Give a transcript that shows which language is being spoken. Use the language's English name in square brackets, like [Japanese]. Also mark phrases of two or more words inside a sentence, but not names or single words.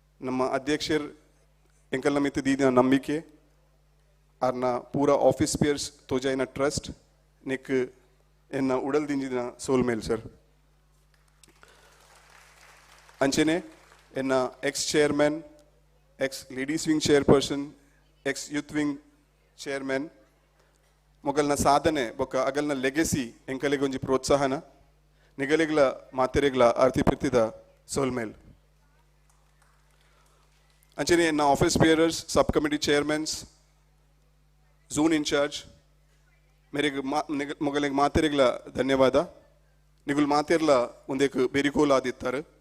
[Tulu] ನಮ್ಮ ಅಧ್ಯಕ್ಷರು ಎಂಕಲ್ನ ಮಿತ್ತು ದೀದಿನ ನಂಬಿಕೆ ಆರ್ನ ಪೂರ [English] office bearers [Tulu] ತೋಜಾಯಿನ ಟ್ರಸ್ಟ್ ನಿಕ್ ಎನ್ನ ಉಡಲ್ ದಿಂಜಿನ ಸೋಲ್ ಮೇಲ್ ಸರ್ ಅಂಚೆನೆ ಎನ್ನ [English] ex chairman ex ladies wing chairperson ex youth wing chairman [Tulu] ಮೊಗಲ್ನ ಸಾಧನೆ ಬೊಕ್ಕ ಅಗಲ್ನ ಲೆಗೆಸಿ ಎಂಕಲೆಗೆ ಒಂಜಿ ಪ್ರೋತ್ಸಾಹನ ನಿಗಲಿಗ್ಲ ಮಾತೆರೆಗ್ಲ ಆರ್ತಿ ಪ್ರೀತಿದ ಸೋಲ್ಮೇಲ್ ಅಂಚನೆ ಎನ್ನ [English] office bearers sub committee chairmans zone incharge [Tulu] ಮೇರೆಗೆ ಮೊಗಲಿಗೆ ಮಾತೆರೆಗ್ಲ ಧನ್ಯವಾದ ನಿಗುಲ್ ಮಾತೆರ್ಲ ಒಂದೇಕ್ ಬೆರಿಕೋಲ್ ಆದಿತ್ತಾರೆ